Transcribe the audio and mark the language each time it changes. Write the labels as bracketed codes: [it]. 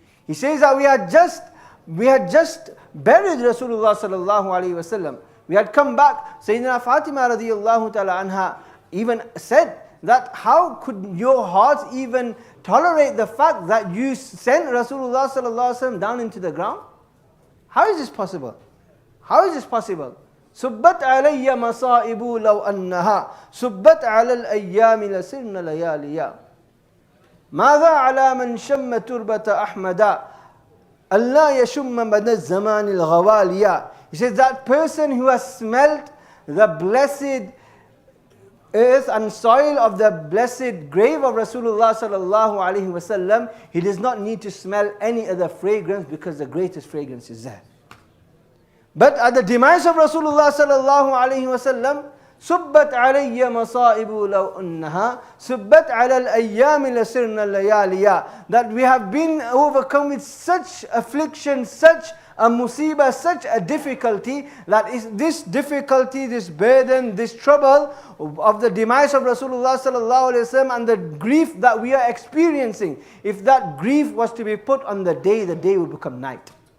[en] He says that we had just buried Rasulullah sallallahu alaihi wasallam. We had come back. Sayyidina Fatima radiyallahu ta'ala anha even said that how could your hearts even tolerate the fact that you sent Rasulullah sallallahu alaihi wasallam down into the ground? How is this possible? How is this possible? [ar] سبت علي مصائب لو أنها سبت على الأيام لسرن لياليا ماذا على من شم تربة أحمد ألا يشم مدى الزمان الغواليا. [en] He says that person who has smelt the blessed earth and soil of the blessed grave of Rasulullah sallallahu alaihi wasallam, he does not need to smell any other fragrance because the greatest fragrance is there. But at the demise of Rasulullah sallallahu alaihi wasallam, [ar] سبت علي مصائب لو أنها سبت على الأيام لسرنا اللياليا, [en] that we have been overcome with such affliction, such a musibah, such a difficulty, that is this difficulty, this burden, this trouble of the demise of Rasulullah sallallahu alaihi wasallam and the grief that we are experiencing, if that grief was to be put on the day would become night.